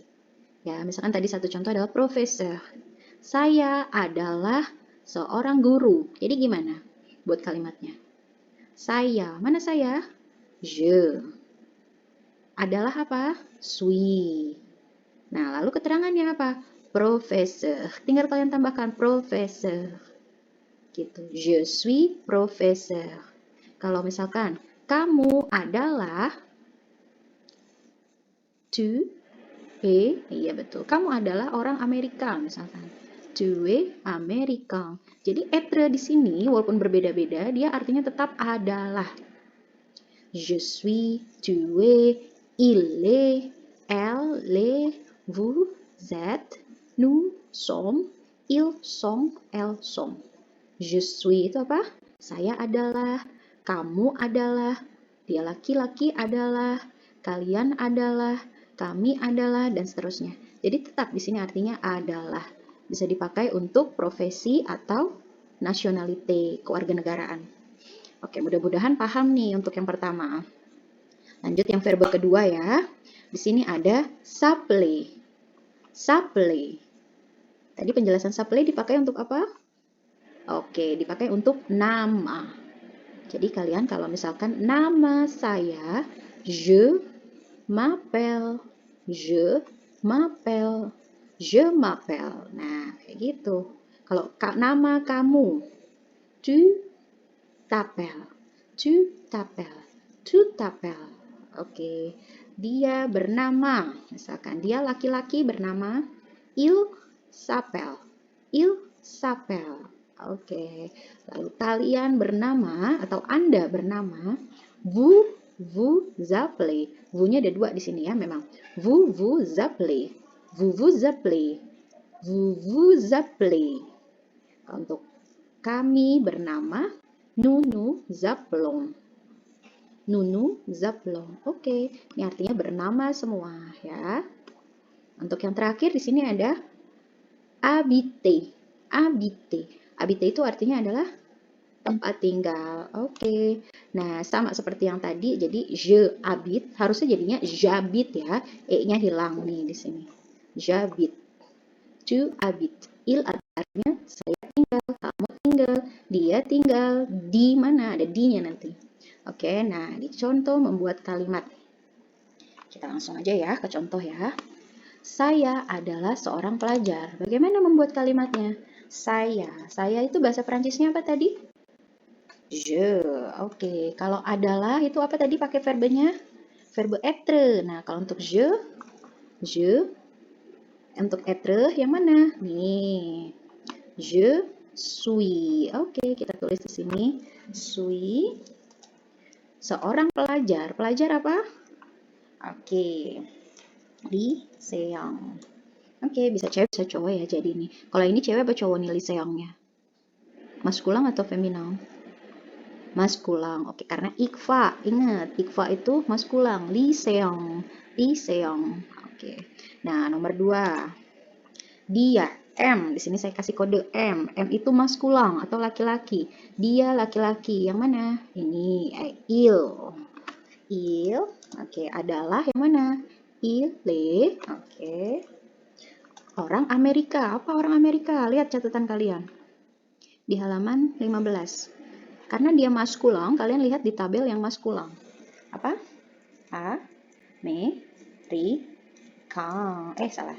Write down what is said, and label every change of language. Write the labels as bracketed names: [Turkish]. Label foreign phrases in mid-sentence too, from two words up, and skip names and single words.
[Indonesian] Ya, misalkan tadi satu contoh adalah professeur. Saya adalah seorang guru. Jadi gimana buat kalimatnya? Saya, mana saya? Je. Adalah apa? Suis. Nah, lalu keterangannya apa? Professeur. Tinggal kalian tambahkan professeur. [French] Gitu. Je suis professeur. [Indonesian] Kalau misalkan kamu adalah [French] tu es, [Indonesian] iya betul. Kamu adalah orang Amerika misalkan. [French] Tu es américain. [Indonesian] Jadi être di sini walaupun berbeda-beda, dia artinya tetap adalah. [French] Je suis, tu es, il est, elle l'est, vous êtes, nous sommes, ils sont, elles sont. Je suis [Indonesian] itu apa? Saya adalah, kamu adalah, dia laki-laki adalah, kalian adalah, kami adalah, dan seterusnya. Jadi tetap di sini artinya adalah. Bisa dipakai untuk profesi atau nationalité, kewarganegaraan. Oke, mudah-mudahan paham nih untuk yang pertama. Lanjut yang verba kedua ya. Di sini ada s'appeler. S'appeler. Tadi penjelasan s'appeler dipakai untuk apa? Oke, dipakai untuk nama. Jadi kalian kalau misalkan nama saya, [French] je m'appelle, je m'appelle, je m'appelle. [Indonesian] Nah, kayak gitu. Kalau nama kamu, [French] tu t'appelles, tu t'appelles, tu t'appelles. [Indonesian] Oke, dia bernama, misalkan dia laki-laki bernama [French] il s'appelle, il s'appelle. [Indonesian] Oke, lalu kalian bernama atau Anda bernama [French] vous appelez. [Indonesian] Vous-nya ada dua di sini ya, memang. [French] Vous appelez, vous appelez, vous appelez. [Indonesian] Untuk kami bernama [French] nous appelons. Nous appelons. [Indonesian] Oke, ini artinya bernama semua ya. Untuk yang terakhir di sini ada habiter. Habiter. Habiter itu artinya adalah tempat tinggal. Oke. Nah, sama seperti yang tadi, jadi [French] je habite [Indonesian] harusnya jadinya [French] j'habite [Indonesian] ya. E-nya hilang nih di sini. [French] J'habite. Tu habites. [Indonesian] Il artinya saya tinggal, kamu tinggal, dia tinggal, di mana? Ada di-nya nanti. Oke, nah di contoh membuat kalimat. Kita langsung aja ya ke contoh ya. Saya adalah seorang pelajar. Bagaimana membuat kalimatnya? Saya itu bahasa Perancisnya apa tadi? Je. Oke, kalau adalah itu apa tadi pakai verbenya? [French] Verbe être. [Indonesian] Nah, kalau untuk je, untuk être yang mana? Nih. [French] Je suis. [Indonesian] Oke, kita tulis di sini. Suis. Seorang pelajar. Pelajar apa? Oke. Lycéen. Oke, bisa cewek bisa cowok ya jadi ini. Kalau ini cewek apa cowok nih lycéennya? Maskulang atau feminan? Maskulang. Oke, karena ikfa. Ingat, ikfa itu maskulang. Lycéen. Oke. Nah, nomor 2. Dia, M. Di sini saya kasih kode M. M itu maskulang atau laki-laki. Dia laki-laki. Yang mana? Ini, il. Oke, adalah yang mana? [French] Il est. [Indonesian] Oke. Orang Amerika. Apa orang Amerika? Lihat catatan kalian. Di halaman 15. Karena dia maskulang, kalian lihat di tabel yang maskulang. Apa? Salah.